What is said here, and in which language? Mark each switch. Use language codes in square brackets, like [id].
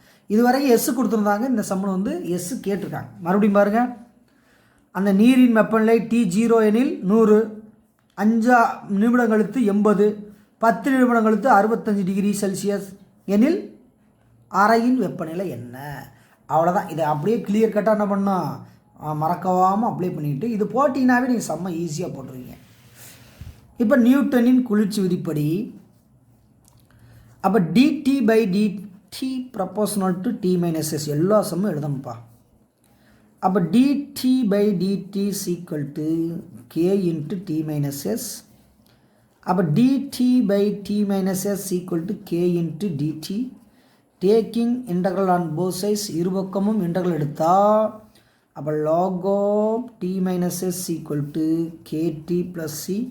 [ta] இதுவரைக்கும் எஸ் கொடுத்துருந்தாங்க, இந்த சம்மன் வந்து எஸ் கேட்டிருக்காங்க. மறுபடியும் பாருங்கள், அந்த நீரின் வெப்பநிலை T0 எனில் 100, 5 நிமிடம் கழித்து 80, 10 நிமிடம் கழித்து 65 டிகிரி செல்சியஸ் எனில் அறையின் வெப்பநிலை என்ன? அவ்வளோதான். இதை அப்படியே கிளியர் கட்டாக என்ன பண்ணோம், மறக்காமல் அப்ளை பண்ணிவிட்டு இது போட்டிங்கனாவே நீங்கள் செம்ம ஈஸியாக போட்டுருவீங்க. இப்போ நியூட்டனின் குளிர்ச்சி விதிப்படி அப்போ [en] dt/dt proportional to t - s [ta] எல்லா சம்மும் எழுதணும்ப்பா. அப்போ dt/dt = k × t - s. அப்போ dt/t - s = k × dt. [en] taking integral on both sides [ta] இருபக்கமும் இன்டெக்ரல் எடுத்தால் அப்போ [en] log of t - s = kt + c.